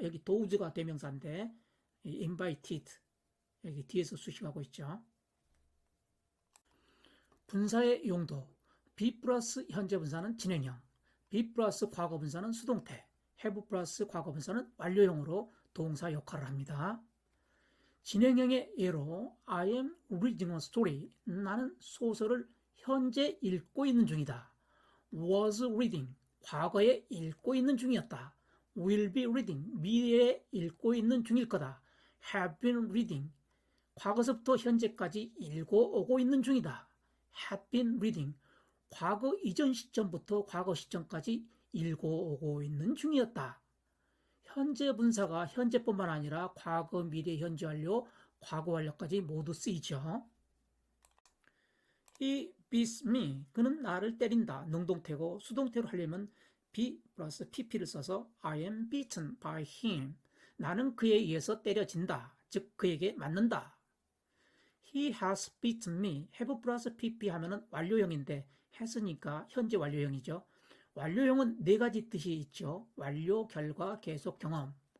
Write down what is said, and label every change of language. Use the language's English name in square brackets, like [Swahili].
[Korean] 여기 does가 대명사인데 invited 여기 뒤에서 수식하고 있죠. 분사의 용도 be 플러스 현재 분사는 진행형, be 플러스 과거 분사는 수동태, have 플러스 과거 분사는 완료형으로 동사 역할을 합니다. 진행형의 예로 [English] I am reading a story. [Korean] 나는 소설을 현재 읽고 있는 중이다. [English] was reading. [Korean] 과거에 읽고 있는 중이었다. [English] will be reading. [Korean] 미래에 읽고 있는 중일 거다. [English] have been reading. [Korean] 과거서부터 현재까지 읽어오고 있는 중이다. [English] have been reading. [Korean] 과거 이전 시점부터 과거 시점까지 읽어오고 있는 중이었다. 현재 분사가 현재뿐만 아니라 과거, 미래, 현재 완료, 과거 완료까지 모두 쓰이죠. [English] He beats me. [Korean] 그는 나를 때린다. 능동태고 수동태로 하려면 be 플러스 pp를 써서 [English] I am beaten by him. [Korean] 나는 그에 의해서 때려진다. 즉 그에게 맞는다. [English] He has beaten me. [Korean] have 플러스 pp 하면은 완료형인데 has니까 현재 완료형이죠. 완료형은 네 가지 뜻이 있죠. 완료, 결과, 계속, 경험.